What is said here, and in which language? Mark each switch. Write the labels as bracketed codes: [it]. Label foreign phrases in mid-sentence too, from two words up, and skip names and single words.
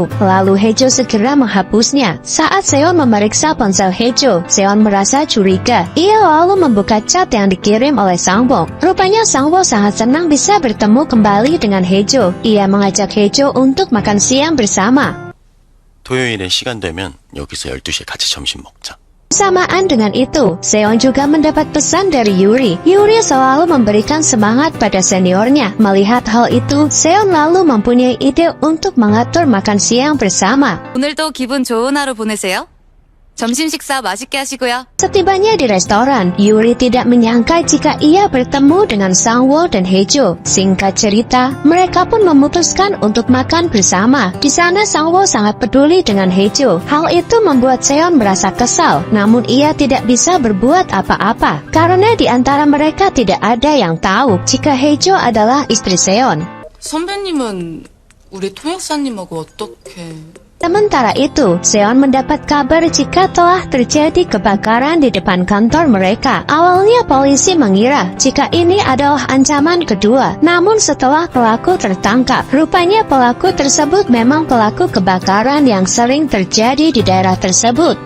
[id] Lalu Hejo segera menghapusnya. Saat Seon memeriksa ponsel Hejo, Seon merasa curiga. Ia lalu membuka chat yang dikirim oleh Sangwo. Rupanya Sangwo sangat senang bisa bertemu kembali dengan Hejo. Ia mengajak Hejo untuk makan siang bersama. [ko] 토요일에 시간 되면 여기서 12시에 같이 점심 먹자. [id] Bersamaan dengan itu, Seon juga mendapat pesan dari Yuri. Yuri selalu memberikan semangat pada seniornya. Melihat hal itu, Seon lalu mempunyai ide untuk mengatur makan siang bersama. [ko] 오늘도 기분 좋은 하루 보내세요. 점심 식사 맛있게 하시고요. [id] Setibanya di restoran, Yuri tidak menyangka jika ia bertemu dengan Sangwo dan Hejo. Singkat cerita, mereka pun memutuskan untuk makan bersama. Di sana Sangwo sangat peduli dengan Hejo. Hal itu membuat Seon merasa kesal, namun ia tidak bisa berbuat apa-apa. Karena di antara mereka tidak ada yang tahu jika Hejo adalah istri Seon. [ko] 선배님은 우리 통역사님하고 어떻게... [id] Sementara itu, Seon mendapat kabar jika telah terjadi kebakaran di depan kantor mereka. Awalnya polisi mengira jika ini adalah ancaman kedua. Namun setelah pelaku tertangkap, rupanya pelaku tersebut memang pelaku kebakaran yang sering terjadi di daerah tersebut.